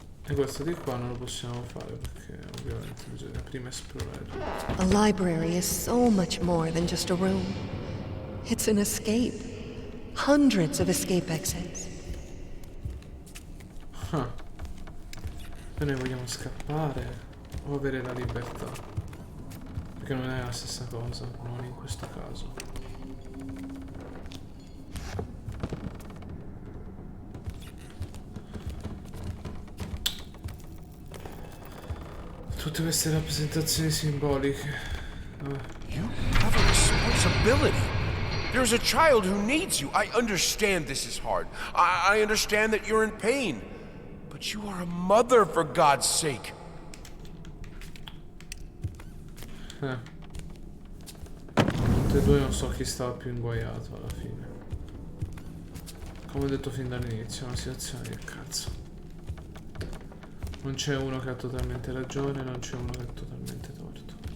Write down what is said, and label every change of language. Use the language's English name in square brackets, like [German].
[Italian] E questo di qua non lo possiamo fare perché ovviamente bisogna prima esplorare. [English] A library is so much more than just a room. It's an escape. Hundreds of escape exits. Ah. [Italian] E noi vogliamo scappare o avere la libertà? Perché non è la stessa cosa, non in questo caso. Tutte queste rappresentazioni simboliche. [English] You have a responsibility. There's a child who needs you. I understand this is hard. I understand that you're in pain. But you are a mother, for God's sake. [Italian] Tutte e due non so chi stava più inguaiato alla fine. Come ho detto fin dall'inizio, è una situazione che cazzo. Non c'è uno che ha totalmente ragione, non c'è uno che ha totalmente torto.